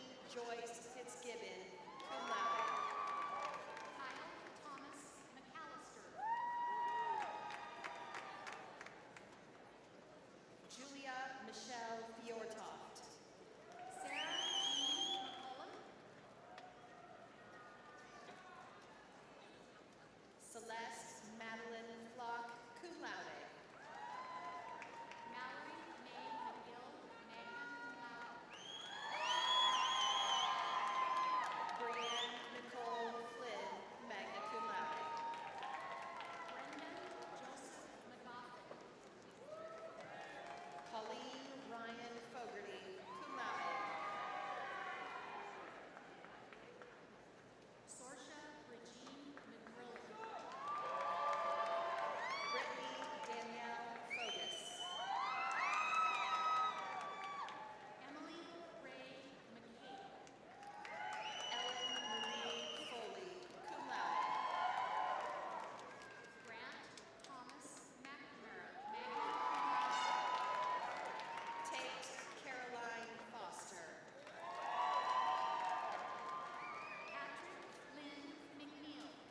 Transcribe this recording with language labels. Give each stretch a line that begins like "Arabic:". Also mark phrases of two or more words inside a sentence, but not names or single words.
English: Joyce Fitzgibbon,
Latin: cum laude.
English: Kyle Thomas McAllister. Julia Michelle Fiortoft. Sarah Jean McCullough. Celeste Madeline Flock,
Latin: cum laude.
English: Mallory May McGill,
Latin: magna cum laude.
English: Brianne Nicole Flynn,
Latin: magna cum laude.
English: Brendan Joseph McGoffin. Colleen Ryan Fogarty,
Latin: cum laude.
English: Sorsha Regine McGrillen. Brittany Danielle Fogus. Emily Ray McCabe. Ellen Marie Foley,
Latin: cum laude.
English: Grant Thomas McNamara,
Latin: magna cum laude.
English: Tate Caroline Foster. Patrick Lynn McNeil.